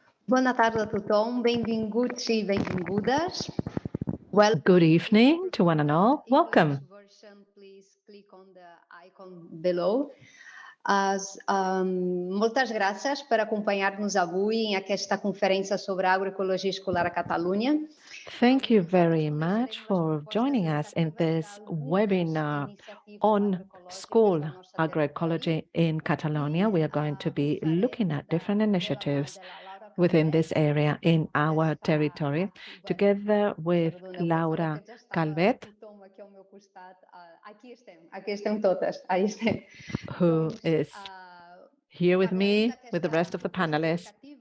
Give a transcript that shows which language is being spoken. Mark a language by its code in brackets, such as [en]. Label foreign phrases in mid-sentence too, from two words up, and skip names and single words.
[ca] Bona tarda a tothom, benvinguts i benvingudes. [en] Good evening to one and all. Welcome. Version, please click on the icon below. [ca] Moltes gràcies per acompanyar-nos avui en aquesta conferència sobre agroecologia escolar a Catalunya. [en] Thank you very much for joining us in this webinar on school agroecology in Catalonia. We are going to be looking at different initiatives within this area in our territory, together with Laura Calvet, who is here with me, with the rest of the panelists.